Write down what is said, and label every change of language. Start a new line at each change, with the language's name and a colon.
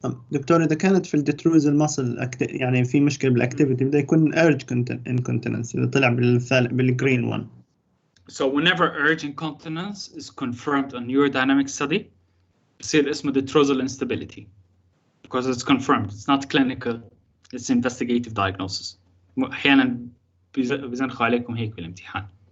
Arabic: دكتور إذا كانت في الديتروزال ماسل يعني في مشكلة بالأكتيفيتي بده يكون urge incontinence إذا طلع بالgreen one.
English: So whenever urge incontinence is confirmed on urodynamic study,
Arabic: بصير اسمه
English: the trozal instability because it's confirmed. It's not clinical. It's investigative diagnosis.
Arabic: أحيانا بيزنخوا عليكم هيك بالامتحان.